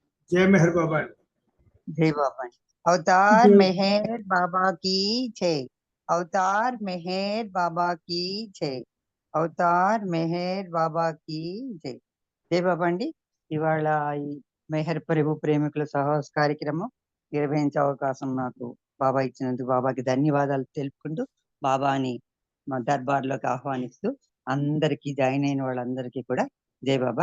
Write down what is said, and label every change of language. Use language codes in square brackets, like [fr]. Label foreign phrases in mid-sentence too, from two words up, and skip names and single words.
[hi] जय मेहर बाबा। जय बाबा। अवतार जय मेहर बाबा की जय। अवतार मेहर बाबा की जय. [te] అవతార్ మెహర్ బాబాకి జై. జై బాబా అండి. ఇవాళ ఈ మెహర్ ప్రభు ప్రేమికుల సహవాస కార్యక్రమం నిర్వహించే అవకాశం నాకు బాబా ఇచ్చినందుకు బాబాకి ధన్యవాదాలు తెలుపుకుంటూ బాబాని మా దర్బార్లోకి ఆహ్వానిస్తూ అందరికీ జాయిన్ అయిన వాళ్ళందరికీ కూడా జై బాబా.